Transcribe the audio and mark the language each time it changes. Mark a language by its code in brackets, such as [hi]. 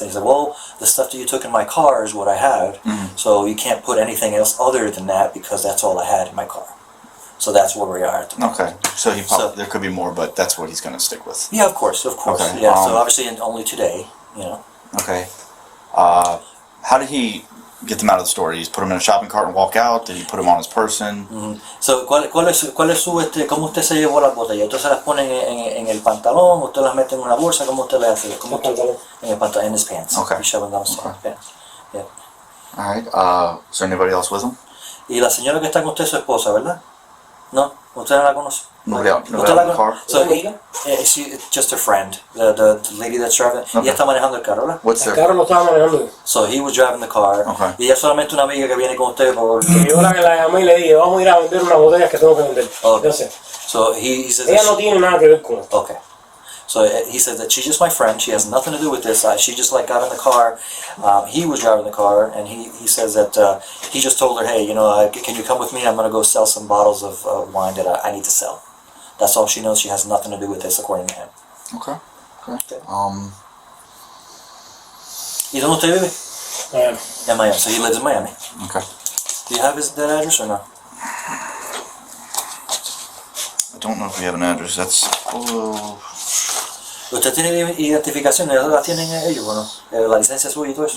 [en] And he's like, well, the stuff that you took in my car is what I had, so you can't put anything else other than that, because that's all I had in my car. So that's where we are at the moment. Okay. So there could be more, but that's what he's going to stick with. Yeah, of course. Okay, Yeah, so obviously only today, Okay. How did he get them out of the store? Did he just put them in a shopping cart and walk out? Did he put them on his person? [es] So, ¿cuál es cómo usted se llevó las botellas? ¿Usted se las pone en el pantalón? ¿Usted las mete en una bolsa? ¿Cómo usted le hace? ¿Cómo usted, en el pantalón, [en] in his pants. Okay. He's shoving down his Okay. pants. Yeah. All right. Is there anybody else with him? [es] Y la señora que está con usted es su esposa, ¿verdad? ¿No? ¿Usted no la conoce? [en] Nobody out [es] ¿Usted la [en] in the car? So, she's just a friend, the lady that's driving. Okay. [es] Ella está manejando el carro, ¿verdad? [en] What's [es] El [en] their... [es] carro lo estaba manejando yo. [en] So he was driving the car. Okay. [es] Y ella es solamente una amiga que viene con usted por... Y yo la llamé y le dije, vamos a ir a vender unas botellas que tengo que vender. [en] Okay. [es] Entonces, [en] So he says [es] ella no tiene nada que ver con esto. [en] Okay. So he said that she's just my friend. She has nothing to do with this. She just got in the car. He was driving the car, and he says that he just told her, hey, can you come with me? I'm going to go sell some bottles of wine that I need to sell. That's all she knows. She has nothing to do with this, according to him. Okay. [es] ¿Y dónde usted vive? Miami. [en] In Miami. So he lives in Miami. Okay. Do you have that address or no? I don't know if we have an address. That's... Oh. [es] ¿Usted tiene identificación? ¿La tienen ellos o no? ¿La licencia suya y todo eso?